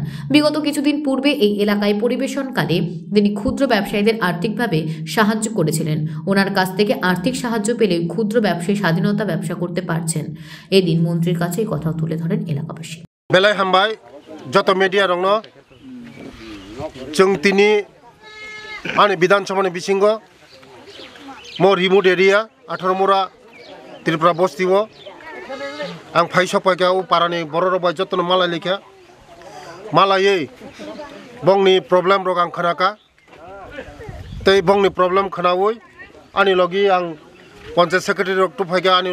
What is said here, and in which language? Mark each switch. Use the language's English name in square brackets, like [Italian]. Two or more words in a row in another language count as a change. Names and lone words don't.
[Bangla] বিগত কিছুদিন পূর্বে এই এলাকায় পরিবেশনকালে তিনি ক্ষুদ্র ব্যবসায়ীদের আর্থিকভাবে সাহায্য করেছিলেন। ওনার কাছ থেকে আর্থিক সাহায্য পেলে ক্ষুদ্র ব্যবসায়ী স্বাধীনতা ব্যবসা করতে পারছেন। এদিন মন্ত্রীর কাছে এই কথা তুলে ধরেন এলাকা। [Kok Borok] বেলায় হামবাই যত মিডিয়া রং जों तिनी आंनि विधानसभानि बिसिंग मो [English] remote area [Kok Borok] 18 मुरा त्रिपुरा बस्तिओ आं फाइसपायका उ पारानि बर रबाय जतन मालाय लेखा मालायै बंगनि प्रब्लेम रग आं खोनाका तै बंगनि प्रब्लेम खोनावै आंनि लगी आं पंचायत सेक्रेटारि रग टुफायका आंनि